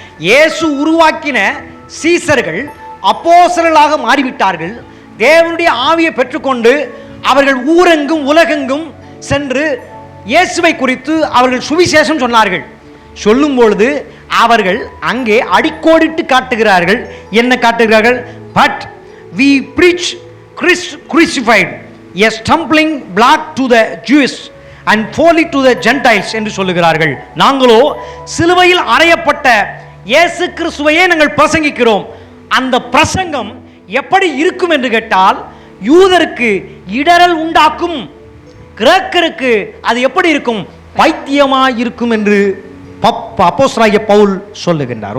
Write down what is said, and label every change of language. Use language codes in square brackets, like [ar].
[ta] இயேசு உருவாக்கின சீசர்கள் அப்போஸ்தலர்களாக மாறிவிட்டார்கள். தேவனுடைய ஆவியை பெற்றுக்கொண்டு அவர்கள் ஊரெங்கும் உலகெங்கும் சென்று இயேசுவை குறித்து அவர்கள் சுவிசேஷம் சொன்னார்கள். சொல்லும் பொழுது அவர்கள் அங்கே அடிக்கோடிட்டு காட்டுகிறார்கள். என்ன காட்டுகிறார்கள்? [en] but we preach Christ crucified, a stumbling block to the Jews and folly to the Gentiles [ta] என்று சொல்லுகிறார்கள். நாங்களோ சிலுவையில் அறையப்பட்ட இயேசு கிறிஸ்துவையே நாங்கள் பிரசங்கிக்கிறோம். அந்த பிரசங்கம் எப்படி இருக்கும் என்று கேட்டால், யூதருக்கு இடரல் உண்டாக்கும், கிரேக்கருக்கு அது எப்படி இருக்கும்? பைத்தியமாய் இருக்கும் என்று அப்போஸ்தலனாகிய பவுல் சொல்லுகின்றார்.